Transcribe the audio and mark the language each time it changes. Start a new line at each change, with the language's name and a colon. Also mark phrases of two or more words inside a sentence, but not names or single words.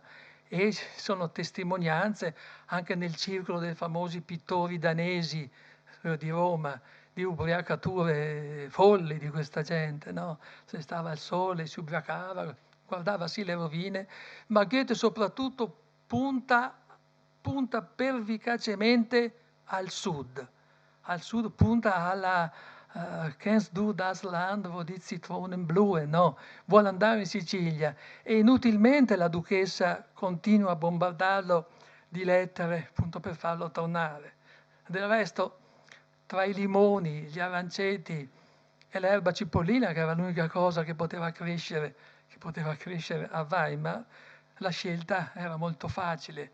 Italian: E ci sono testimonianze anche nel circolo dei famosi pittori danesi di Roma, di ubriacature folli di questa gente, no? Se stava al sole, si ubriacava, guardava sì le rovine, ma Goethe soprattutto punta pervicacemente al sud, punta alla
German: Kennst du das Land, wo die Zitronen blühen?
Italian: No? Vuole andare in Sicilia e inutilmente la duchessa continua a bombardarlo di lettere appunto per farlo tornare. Del resto, tra i limoni, gli aranceti e l'erba cipollina, che era l'unica cosa che poteva crescere a Weimar, la scelta era molto facile.